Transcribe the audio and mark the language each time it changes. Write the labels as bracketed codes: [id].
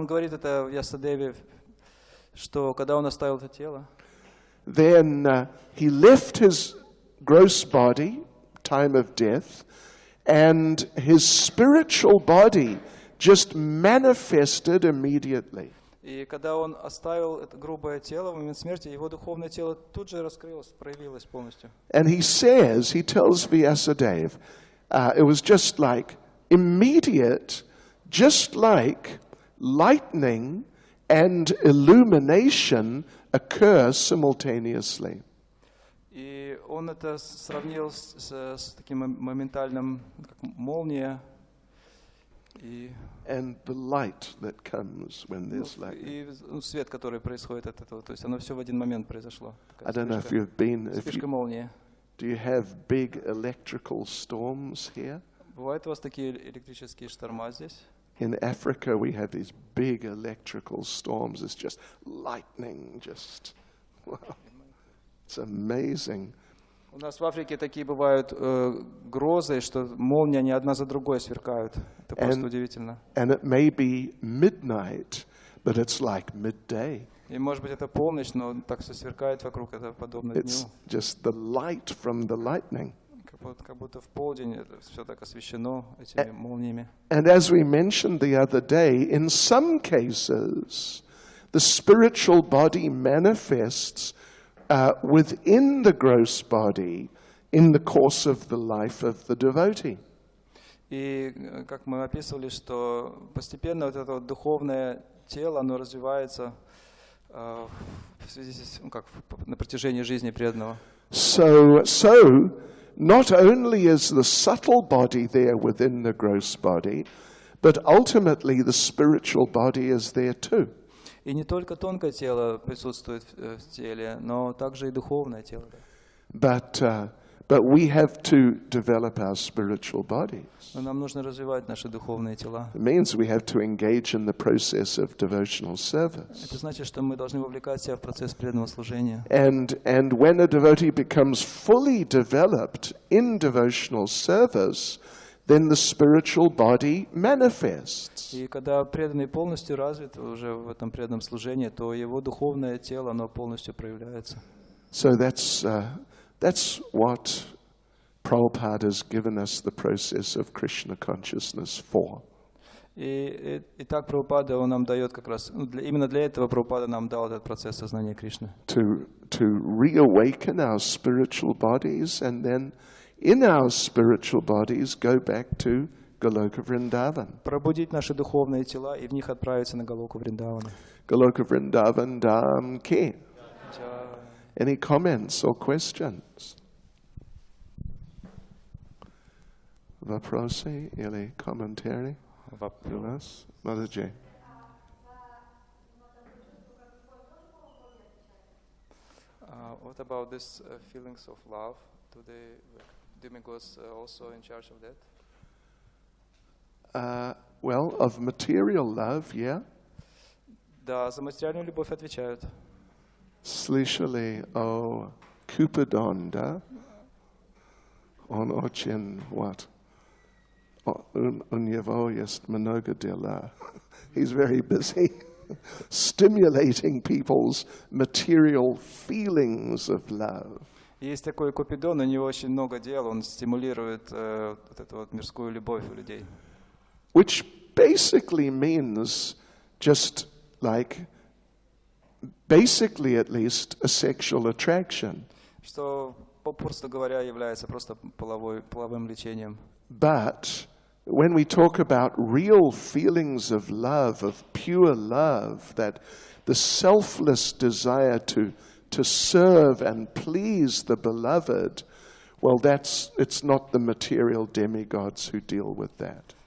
[ru] Он говорит это Вьясадеве, что когда он оставил это тело, [en] Then he left his gross body, time of death, and his spiritual body just manifested immediately. [ru] и когда он оставил это грубое тело в момент смерти, его духовное тело тут же раскрылось, проявилось полностью. [en] And he tells Vyasadeva, it was just like immediate, just like lightning and illumination occur simultaneously. [ru] И он это сравнил с таким моментальным, как молния, [en] And the light that comes when there's lightning. [ru] и свет, который происходит от этого. То есть оно все в один момент произошло. [en] I don't know if you've been, [ru] Вспышка молнии. [en] do you have big electrical storms here? [ru] Бывают у вас такие электрические шторма здесь? [en] In Africa, we have these big electrical storms. It's just lightning, just, wow, it's amazing. [ru] У нас в Африке такие бывают грозы, что молнии, они одна за другой сверкают. Это просто удивительно. [en] And it may be midnight, but it's like midday. [ru] И может быть это полночь, но так все сверкает вокруг, это подобно дню. [en] It's just the light from the lightning. [ru] Как будто в полдень это все так освещено этими молниями. [en] And as we mentioned the other day, in some cases, the spiritual body manifests within the gross body in the course of the life of the devotee. [ru] И как мы описывали, что постепенно вот это вот духовное тело, оно развивается в связи с, на протяжении жизни преданного. [en] So not only is the subtle body there within the gross body, but ultimately the spiritual body is there too. [ru] И не только тонкое тело присутствует в теле, но также и духовное тело. [en] But we have to develop our spiritual bodies. [ru] Но нам нужно развивать наши духовные тела. [en] It means we have to engage in the process of devotional service. [ru] Это значит, что мы должны вовлекать себя в процесс преданного служения. [en] And when a devotee becomes fully developed in devotional service, then the spiritual body manifests. [ru] И когда преданный полностью развит уже в этом преданном служении, то его духовное тело, оно полностью проявляется. [en] So that's what Prabhupada has given us the process of Krishna consciousness for. [ru] И так Прабхупада, он нам дает как раз, именно для этого Прабхупада нам дал этот процесс сознания Кришны. [en] To reawaken our spiritual bodies and then in our spiritual bodies go back to Goloka Vrindavan. [ru] Пробудить наши духовные тела и в них отправиться на Галоку Вриндавана. [hi] Goloka Vrindavan Dham Ki. [en] Any comments or questions? [ru] Вопросы или комментарии? У нас? Mataji. [en] What about this feelings of love? Do demigods also in charge of that? Well, of material love, yeah. [ru] Да, за материальную любовь отвечают. Слышали о Купидон, да? Он очень, [en] what? [ru] У него есть много дела. [en] He's very busy stimulating people's material feelings of love. [ru] Есть такой Купидон, у него очень много дел, он стимулирует вот эту вот мирскую любовь у людей. [en] Which basically means just like, basically at least, a sexual attraction. [ru] Что, просто говоря, является просто половым влечением. [en] But when we talk about real feelings of love, of pure love, that the selfless desire to serve and please the beloved, well, it's not the material demigods who deal with that.